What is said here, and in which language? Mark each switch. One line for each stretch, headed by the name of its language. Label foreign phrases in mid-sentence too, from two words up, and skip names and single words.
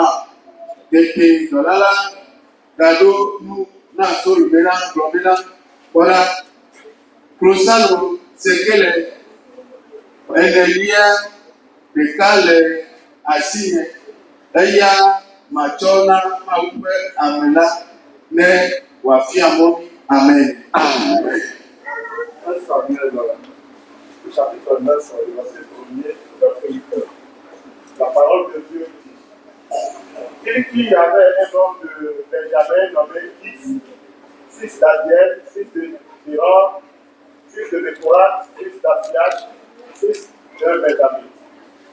Ewe: Tete dɔla la gaɖo nu na Solo bena gblɔ bena kpɔɖa klosalo sekele enelia ɖeka le asinye eya matsɔ na Mawu ƒe ame la ne wòafia mɔ mi. Amen. Amen.
French: Chapitre 9, verset 1er, verset 8. La parole de Dieu dit qu'il y avait un homme de Benjamin nommé Kis, fils d'Adiel, fils de fils de Décorat, fils d'Afiach, fils d'un Benjamin.